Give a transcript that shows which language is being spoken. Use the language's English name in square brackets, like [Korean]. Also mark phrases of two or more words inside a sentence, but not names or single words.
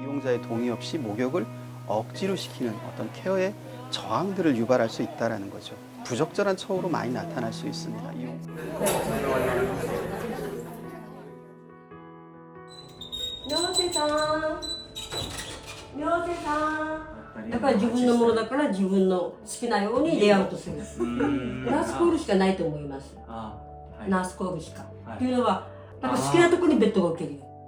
[Korean] 환자의 동의 없이 목욕을 억지로 시키는 어떤 케어의 저항들을 유발할 수 있다는 거죠. 부적절한 처우로 많이 나타날 수 있습니다. [Japanese] やっぱり自分のものだから自分の好きなようにレイアウトする。ナースコールしかないと思います。ナースコールしか。というのは、だから好きなところにベッドが置けるよ。